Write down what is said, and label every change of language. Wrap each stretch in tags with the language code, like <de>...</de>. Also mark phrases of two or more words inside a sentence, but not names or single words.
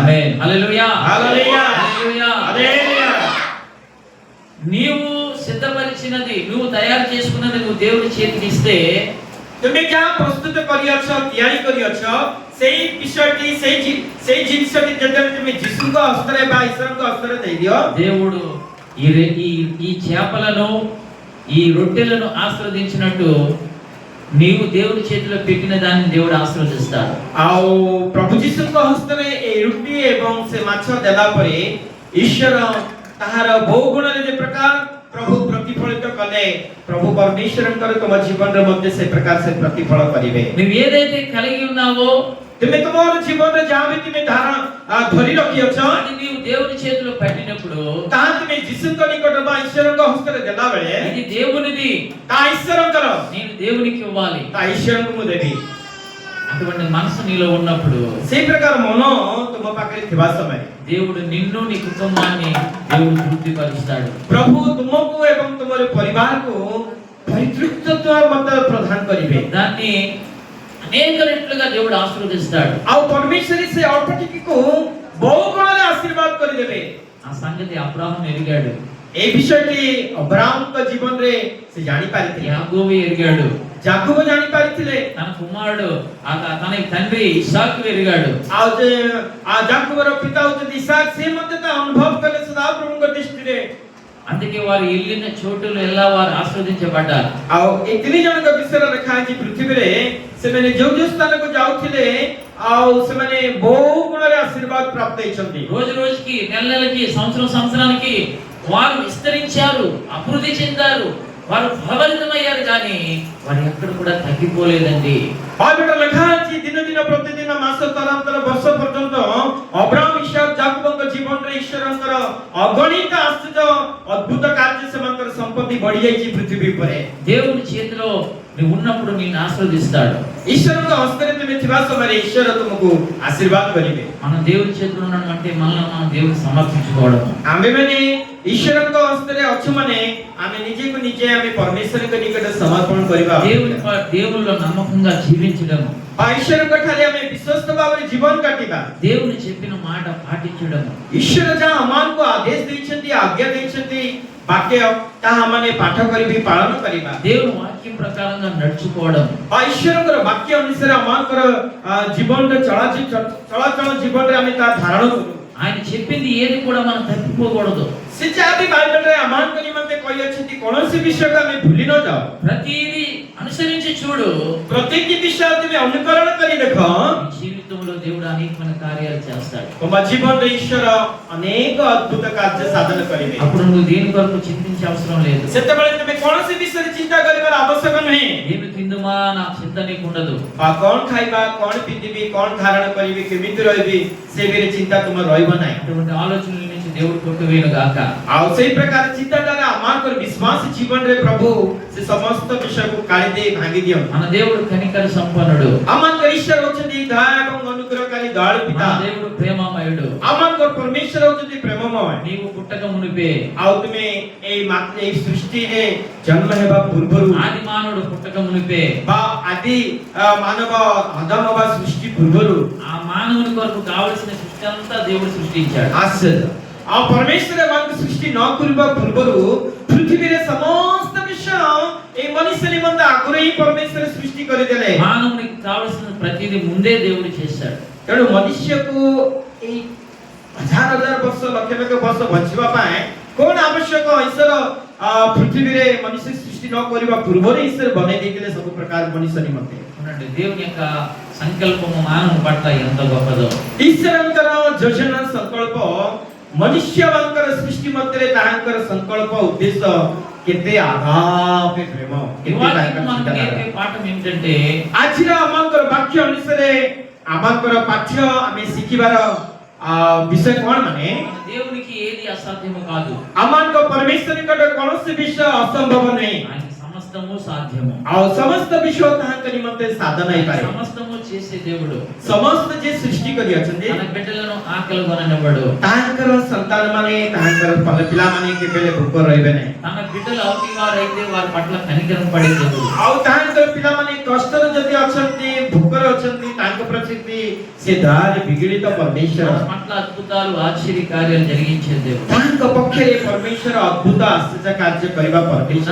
<te>ఆమేన్. హల్లెలూయా. హల్లెలూయా. హల్లెలూయా. హల్లెలూయా। నీవు సిద్ధపరిచినది, నువ్వు తయారు చేసుకున్నది నువ్వు దేవుని చేతికి ఇస్తే</te> <or>ତୁମେ ଯାହା ପ୍ରସ୍ତୁତ କରିଅଛ ତିଆରି କରିଅଛ ସେଇ ବିଷୟଟି ସେଇ ଜିନିଷଟି ଯେତେବେଳେ ତୁମେ ଯୀଶୁଙ୍କ ହସ୍ତରେ ବା ଈଶ୍ୱରଙ୍କ ହସ୍ତରେ ଦେଇଦିଅ,</or> <te>దేవుడు ఈ చేపలను ఈ రొట్టెలను ఆశీర్వదించినట్టు నీవు దేవుని చేతిలో పెట్టిన దాన్ని దేవుడు ఆశీర్వదిస్తాడు.</te> <or>ଆଉ ପ୍ରଭୁ ଯୀଶୁଙ୍କ ହସ୍ତରେ ଏଇ ରୁଟି ଏବଂ ସେ ମାଛ ଦେଲା ପରେ ଈଶ୍ୱର ତାହାର ବହୁ ଗୁଣରେ ଯେ ପ୍ରକାର ପ୍ରଭୁ ପ୍ରତିଫଳିତ କଲେ, ପ୍ରଭୁ ପରମେଶ୍ୱରଙ୍କର ତୁମ ଜୀବନରେ ମଧ୍ୟ ସେ ପ୍ରକାର ସେ ପ୍ରତିଫଳ କରିବେ।</or> <te>నువ్వు ఏదైతే కలిగి ఉన్నావో</te> <or>ତୁମେ ତୁମର ଜୀବନରେ ଯାହା ବି ତୁମେ ଧରି ରଖିଅଛ</or> <te>అది నీవు దేవుని చేతిలో పెట్టినప్పుడు</te> <or>ତାହା ତୁମେ ଯୀଶୁଙ୍କ ନିକଟ ବା ଈଶ୍ୱରଙ୍କ ହସ୍ତରେ ଦେଲା ବେଳେ</or> <te>ఇది దేవునిది,</te> <or>ତା ଈଶ୍ୱରଙ୍କର,</or> <te>నేను దేవునికి ఇవ్వాలి.</te> <or>ତା ଈଶ୍ୱରଙ୍କୁ ମୁଁ ଦେବି।</or> <te>అటువంటి మనసు నీలో ఉన్నప్పుడు</te> <or>ସେଇ ପ୍ରକାର ମନ ତୁମ ପାଖରେ ଥିବା ସମୟରେ</or> <te>దేవుడు నిన్ను నీ కుటుంబాన్ని దేవుడు తృప్తిపరుస్తాడు.</te> <or>ପ୍ରଭୁ ତୁମକୁ ଏବଂ ତୁମର ପରିବାରକୁ ପରିତୃପ୍ତତା ମଧ୍ୟ ପ୍ରଦାନ କରିବେ।</or> <te>దాన్ని అనేక రెట్లుగా దేవుడు ఆశీర్వదిస్తాడు.</te> <or>ଆଉ ପରମେଶ୍ୱର ସେ ଅଳ୍ପ ଟିକିକୁ ବହୁ ଗୁଣରେ ଆଶୀର୍ବାଦ କରିଦେବେ।</or> <te>ఆ సంగతి అబ్రాహాం ఎరిగాడు,</te> <or>ଏଇ ବିଷୟଟି ଅବ୍ରାହମଙ୍କ ଜୀବନରେ ସେ ଜାଣି ପାରିଥିଲେ।</or> <te>యాకోబు ఎరిగాడు,</te> <or>ଯାକୋବ ଜାଣି ପାରିଥିଲେ।</or> <te>తన కుమారుడు తన తండ్రి ఇస్సాకు ఎరిగాడు.</te> <or>ଆଉ ଯେ ଯାକୋବର ପିତା ହଉଛନ୍ତି ଇସାକ, ସେ ମଧ୍ୟ ତା ଅନୁଭବ କଲେ ସଦାପ୍ରଭୁଙ୍କ ଦୃଷ୍ଟିରେ।</or> <te>అందుకే వారు వెళ్ళిన చోటులు ఎలా వారు ఆశీర్వదించబడ్డారు.</te> <or>ଆଉ ଏ ତିନି ଜଣଙ୍କ ବିଷୟରେ ଲେଖା ହେଇଛି ପୃଥିବୀରେ ସେମାନେ ଯୋଉ ଯୋଉ ସ୍ଥାନକୁ ଯାଉଥିଲେ ଆଉ ସେମାନେ ବହୁ ଗୁଣରେ ଆଶୀର୍ବାଦ ପ୍ରାପ୍ତ ହେଇଛନ୍ତି।</or> <te>రోజు రోజుకి, నెల నెలకి, సంవత్సరం సంవత్సరానికి వారు విస్తరించారు, అభివృద్ధి చెందారు, వారు ఫలభరితమయ్యారు, కానీ వారు ఎక్కడ కూడా తగ్గిపోలేదండి.</te> <or>బైబిల్లో ଲେଖା ଅଛି ଦିନ ଦିନ ପ୍ରତିଦିନ ମାସ ତରାନ୍ତର ବର୍ଷ ପର୍ଯ୍ୟନ୍ତ ଅବ୍ରାହମ ଇସାକ ଯାକୋବଙ୍କ ଜୀବନରେ ଈଶ୍ୱରଙ୍କର ଅଗଣିତ ଆଶ୍ଚର୍ଯ୍ୟ ଅଦ୍ଭୁତ କାର୍ଯ୍ୟ ସେମାନଙ୍କର ସମ୍ପତ୍ତି ବଢି ଯାଇଛି ପୃଥିବୀ ଉପରେ।</or> <te>దేవుని చేతిలో నువ్వు ఉన్నప్పుడు నిన్ను ఆశీర్వదిస్తాడు.</te> <or>ଈଶ୍ୱରଙ୍କ ହସ୍ତରେ ତୁମେ ଥିବା ସମୟରେ ଈଶ୍ୱର ତୁମକୁ ଆଶୀର୍ବାଦ କରିବେ।</or> <te>మనం దేవుని చేతిలో ఉన్నాం అంటే మనల్ని మనం దేవునికి సమర్పించుకోవడం.</te> <or>ଆମ୍ଭେମାନେ ଈଶ୍ୱରଙ୍କ ହସ୍ତରେ ଅଛୁ ମାନେ ଆମେ ନିଜକୁ ନିଜେ ଆମେ ପରମେଶ୍ୱରଙ୍କ ନିକଟରେ ସମର୍ପଣ କରିବା।</or> <te>దేవునిలో నమ్మకంగా జీవించడం,</te> <or>ବା ଈଶ୍ୱରଙ୍କ ଠାରେ ଆମେ ବିଶ୍ୱସ୍ତ ଭାବରେ ଜୀବନ କାଟିବା।</or> <te>దేవుని చెప్పిన మాట పాటించడం,</te> <or>ଈଶ୍ୱର ଯାହା ଆମମାନଙ୍କୁ ଆଦେଶ ଦେଇଛନ୍ତି, ଆଜ୍ଞା ଦେଇଛନ୍ତି ବାକ୍ୟ, ତାହା ଆମେ ପାଠ କରିବି, ପାଳନ କରିବା।</or> <te>దేవుని వాక్యం ప్రకారంగా నడుచుకోవడం,</te> <or>ବା ଈଶ୍ୱରଙ୍କର ବାକ୍ୟ ଅନୁସାରେ ଆମଙ୍କର ଜୀବନରେ ଚଳାଚଳ ଜୀବନରେ ଆମେ ତାହା ଧାରଣ କରୁ।</or> <te>ఆయన చెప్పింది ఏది కూడా మనం తప్పిపోకూడదు.</te> <or>ସେ ଯାହା ବି ବାଇବେଲରେ ଆମମାନଙ୍କ ନିମନ୍ତେ କହିଅଛନ୍ତି କୌଣସି ବିଷୟକୁ ଆମେ ଭୁଲି ନ ଯାଉ।</or> <te>ప్రతిదీ అనుసరించి చూడు,</te> <or>ପ୍ରତ୍ୟେକ ବିଷୟ ତୁମେ ଅନୁକରଣ କରି ଦେଖ,</or> <te>నీ జీవితంలో దేవుడు అనేకమైన కార్యాలు చేస్తాడు.</te> <or>ତୁମ ଜୀବନରେ ଈଶ୍ୱର ଅନେକ ଅଦ୍ଭୁତ କାର୍ଯ୍ୟ ସାଧନ କରିବେ।</or> <te>అప్పుడు నువ్వు దేని కొరకు చింతించే అవసరం లేదు.</te> <or>ସେତେବେଳେ ତୁମେ କୌଣସି ବିଷୟରେ ଚିନ୍ତା କରିବାର ଆବଶ୍ୟକ ନୁହେଁ।</or> <te>ఏమి తిందుమా నాకు చింత నీకు ఉండదు.</te> <or>ବା କଣ ଖାଇବା, କଣ ପିନ୍ଧିବି, କଣ ଧାରଣ କରିବି, କେମିତି ରହିବି, ସେ ବିଷୟରେ ଚିନ୍ତା ତୁମର ରହିବ ନାହିଁ।</or> <te>అటువంటి ఆలోచనల నుంచి దేవుడు కొట్టువేయను గాక.</te> <or>ଆଉ ସେଇ ପ୍ରକାର ଚିନ୍ତାଧାରା ଆମଙ୍କର ବିଶ୍ୱାସ ଜୀବନରେ ପ୍ରଭୁ ସେ ସମସ୍ତ ବିଷୟକୁ କାଢି ଦେଇ ଭାଙ୍ଗି ଦିଅନ୍ତି।</or> <te>మన దేవుడు కనికర సంపన్నుడు,</te> <or>ଆମଙ୍କର ଈଶ୍ୱର ହଉଛନ୍ତି ଦୟା ଏବଂ ଅନୁଗ୍ରହକାରୀ ଦୟାଳୁ</or> <te>మన</te> <or>ପିତା।</or> <te>దేవుడు ప్రేమమయుడు.</te> <or>ଆମଙ୍କର ପରମେଶ୍ୱର ହଉଛନ୍ତି ପ୍ରେମମୟ।</or> <te>నీవు పుట్టక మునిపే,</te> <or>ଆଉ ତୁମେ ଏଇ ସୃଷ୍ଟିରେ ଜନ୍ମ ହେବା ପୂର୍ବରୁ</or> <te>ఆది మానవుడు పుట్టక మునిపే,</te> <or>ବା ଆଦି ମାନବ ଆଦମ ବା ସୃଷ୍ଟି ପୂର୍ବରୁ</or> <te>ఆ మానవుని కొరకు కావలసిన సృష్టి అంతా దేవుడు సృష్టించాడు.</te> <or>ଆଶ୍ଚର୍ଯ୍ୟ। ଆଉ ପରମେଶ୍ୱର ଏମାନଙ୍କୁ ସୃଷ୍ଟି ନ କରିବା ପୂର୍ବରୁ ପୃଥିବୀରେ ସମସ୍ତ ବିଷୟ ଏ ମନୁଷ୍ୟ ନିମନ୍ତେ ଆଗରୁ ହିଁ ପରମେଶ୍ୱର ସୃଷ୍ଟି କରିଦେଲେ।</or> <te>మానవునికి కావలసిన ప్రతిదీ ముందే దేవుడు చేశాడు।</te> <or>ତେଣୁ ମନୁଷ୍ୟକୁ ଏଇ ହଜାର ହଜାର ବର୍ଷ ଲକ୍ଷ ଲକ୍ଷ ବର୍ଷ ବଞ୍ଚିବା ପାଇଁ କଣ ଆବଶ୍ୟକ? ଈଶ୍ୱର ପୃଥିବୀରେ ମନୁଷ୍ୟ ସୃଷ୍ଟି ନ କରିବା ପୂର୍ବରୁ ଈଶ୍ୱର ବନେଇ ଦେଇଥିଲେ ସବୁ ପ୍ରକାର ମନୁଷ୍ୟ ନିମନ୍ତେ।</or> <te>చూడండి దేవుని యొక్క సంకల్పము మానవుని పట్ల ఎంత గొప్పదో।</te> <or>ଈଶ୍ୱରଙ୍କର ଯୋଜନା ସଂକଳ୍ପ ମନୁଷ୍ୟମାନଙ୍କର ସୃଷ୍ଟି ମଧ୍ୟରେ ତାହାଙ୍କର ସଂକଳ୍ପ ଉଦ୍ଦେଶ୍ୟ କେତେ ଆଗାପେ ପ୍ରେମ,</or> <te>ఈ</te> <or>କେତେ</or> <te>వాక్యం</te> <or>ତାଙ୍କର</or> <te>మనకు</te> <or>ଚିନ୍ତାଧାରା।</or> <te>నేర్పే పాఠం ఏమిటంటే</te> <or>ଆଜିର ଆମଙ୍କର ବାକ୍ୟ ଅନୁସାରେ ଆମଙ୍କର ପାଠ୍ୟ ଆମେ ଶିଖିବାର ବିଷୟ କଣ ମାନେ</or> <te>మన దేవునికి ఏది అసాధ్యము కాదు।</te> <or>ଆମଙ୍କ ପରମେଶ୍ୱରଙ୍କର କୌଣସି ବିଷୟ ଅସମ୍ଭବ ନାହିଁ।</or> <te>ఆయన సమస్తము సాధ్యము।</te> <or>ଆଉ ସମସ୍ତ ବିଷୟ ତାହାଙ୍କ ନିମନ୍ତେ ସାଧନ ହେଇପାରେ।</or> <te>సమస్తము చేసే దేవుడు</te> <or>ସମସ୍ତ ଯେ ସୃଷ୍ଟି କରି ଅଛନ୍ତି</or> <te>తన బిడ్డలను ఆకలి కొననివ్వడు।</te> <or>ତାହାଙ୍କର ସନ୍ତାନ ମାନେ ତାହାଙ୍କର ପିଲାମାନେ କେବେ ଭୋକ ରହିବେ ନାହିଁ।</or> <te>తన బిడ్డలు అవుతివారైతే వారి పట్ల కనికరం పడే దేవుడు।</te> <or>ଆଉ ତାହାଙ୍କର ପିଲାମାନେ କଷ୍ଟରେ ଯଦି ଅଛନ୍ତି, ଭୋକରେ ଅଛନ୍ତି, ତାଙ୍କ ପ୍ରତି ସେ ଦୟାରେ ବିଗିଡ଼ିତ ପରମେଶ୍ୱର</or> <te>మన పట్ల అద్భుతాలు ఆశ్చర్య కార్యాలు జరిగించే దేవుడు।</te> <or>ତାହାଙ୍କ ପକ୍ଷରେ ପରମେଶ୍ୱର ଅଦ୍ଭୁତ ଆଶ୍ଚର୍ଯ୍ୟ କାର୍ଯ୍ୟ କରିବା ପରମେଶ୍ୱର।</or>